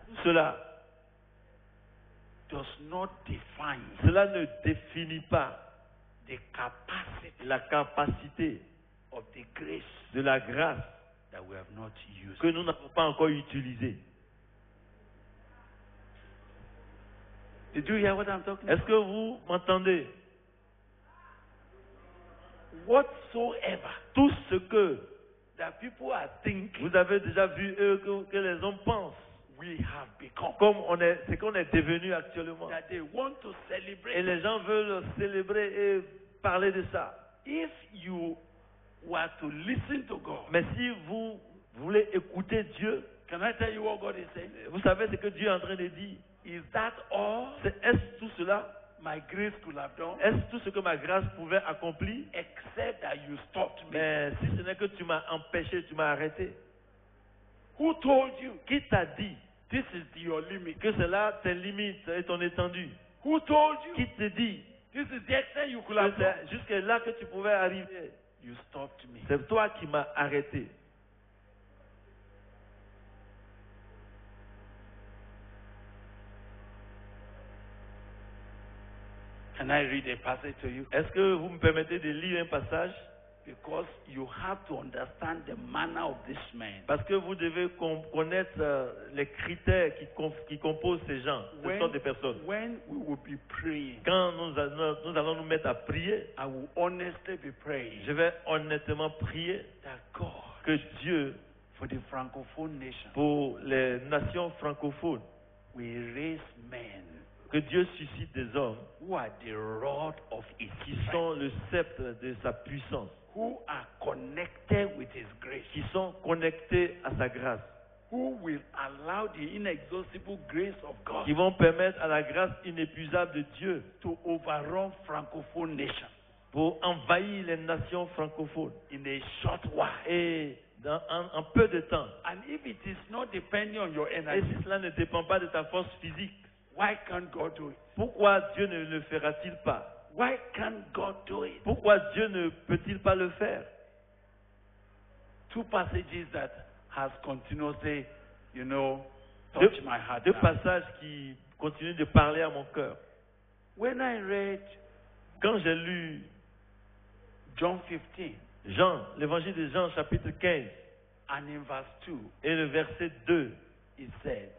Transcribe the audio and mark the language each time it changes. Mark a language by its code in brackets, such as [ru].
[fr] tout cela, [en] does not define [fr] cela ne définit pas [en] the capacity [fr] la capacité [en] of the grace [fr] de la grâce [en] that we have not used. [fr] que nous n'avons pas encore utilisée. [en] Did you hear what I'm talking [fr] Est-ce [en] about? [fr] que vous m'entendez? [en] Whatsoever [fr] Tout ce que [en] that people are thinking [fr] vous avez déjà vu que les hommes pensent, [en] we have become, [fr] comme c'est qu'on est devenu actuellement. [en] that they want to [fr] Et [en] celebrate. [fr] les gens veulent célébrer et parler de ça. [en] If you were to listen to God, [fr] Mais si vous voulez écouter Dieu, [en] can I tell you what God is saying? [fr] vous savez ce que Dieu est en train de dire. [en] Is that all [fr] Est-ce tout cela? [en] my grace could have done? [fr] Est-ce tout ce que ma grâce pouvait accomplir? [en] Except that you stopped me. [fr] Mais si ce n'est que tu m'as empêché, tu m'as arrêté. [en] Who told you [fr] Qui t'a dit [en] this is your limit? [fr] que c'est là tes limites et ton étendue? [en] Who told you [fr] Qui te dit [en] this is the extent you could [fr] que [en] have done? [fr] c'est jusqu'à là que tu pouvais arriver? [en] You stopped me. [fr] C'est toi qui m'as arrêté. [en] Can I read a passage to you? [fr] Est-ce que vous me permettez de lire un passage? [en] Because you have to understand the manner of this man. [fr] Parce que vous devez connaître les critères qui composent ces gens, ces sortes de personnes. [en] When we will be praying, [fr] Quand nous allons nous mettre à prier, [en] I will honestly be praying [fr] je vais honnêtement prier [en] that God, [fr] que Dieu, [en] for the francophone nation, [fr] pour les nations francophones, [en] will raise men [fr] que Dieu suscite des hommes [en] who are the rod of his [fr] qui [en] strength, [fr] sont le sceptre de sa puissance, [en] who are connected with his grace, [fr] qui sont connectés à sa grâce, [en] who will allow the inexhaustible grace of God [fr] qui vont permettre à la grâce inépuisable de Dieu [en] to overrun francophone nations [fr] pour envahir les nations francophones. [en] in a short while. [fr] Et en peu de temps, [en] And if it is not depending on your [fr] et [en] energy, [fr] si cela ne dépend pas de ta force physique, [en] why can't God do it? [fr] pourquoi Dieu ne le fera-t-il pas? [en] Why can't God do it? [fr] Pourquoi Dieu ne peut-il pas le faire? [en] Two passages that has continuously, [fr] Deux, [en] touched my heart. [fr] deux [en] now. [fr] passages qui continuent de parler à mon cœur. [en] When I read [fr] Quand j'ai lu [en] John 15 [fr] Jean, l'évangile de Jean, chapitre 15, [en] and in verse 2, [fr] et le verset 2, [en] it said,